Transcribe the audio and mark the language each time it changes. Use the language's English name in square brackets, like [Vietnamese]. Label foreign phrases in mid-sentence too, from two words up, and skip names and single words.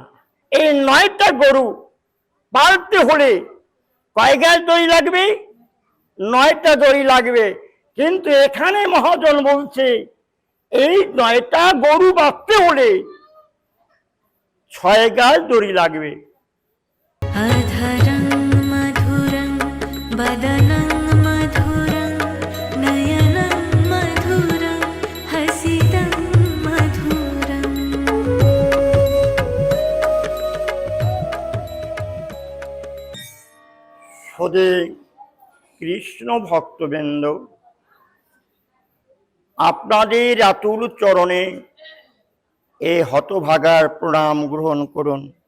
[Bangla] এই 9টা গরু পালতে হলে কয় গাছ দড়ি লাগবে? 9টা দড়ি লাগবে। কিন্তু এখানে মহাজন বলছে এই 9টা গরু বাঁধতে হলে 6 গাছ দড়ি লাগবে। [Sanskrit] अधरं मधुरं वदनं मधुरं नयनं मधुरं हसितं मधुरम्। [Bangla] সদে কৃষ্ণ ভক্তবৃন্দ, আপনাদের আতুল চরণে এ হতভাগার প্রণাম গ্রহণ করুন।